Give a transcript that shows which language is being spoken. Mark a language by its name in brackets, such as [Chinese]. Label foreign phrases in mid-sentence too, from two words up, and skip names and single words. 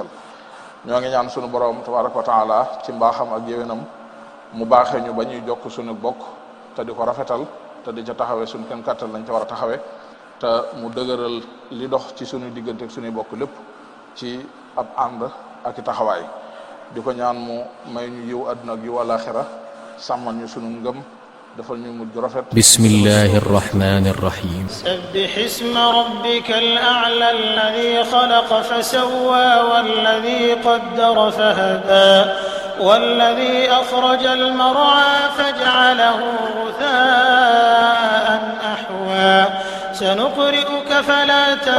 [Wolof] ñoo ngi ñaan sunu borom [Arabic] تبارك وتعالى [Wolof] ci mbaaxam ak yéwénam mu baaxee ñu ba ñuy jokk sunu bokk te di ko rafetal te di ca taxawee sunu kenn kàttal lañ ca war a taxawee, te mu dëgëral li dox ci sunu diggante ak sunuy bokk lépp ci ab ànd ak i taxawaay. di ko ñaan mu may ñu yiw àdduna ak yiw àlaxira, sàmmal ñu sunu ngëm, defal ñu mujj rafet. [Arabic] بسم الله الرحمن الرحيم. سبح اسم ربك الأعلى الذي خلق فسوى والذي قدر فهدى والذي أخرج المرعى فجعله غثاء أحوى سنقرئك فلا تنسى.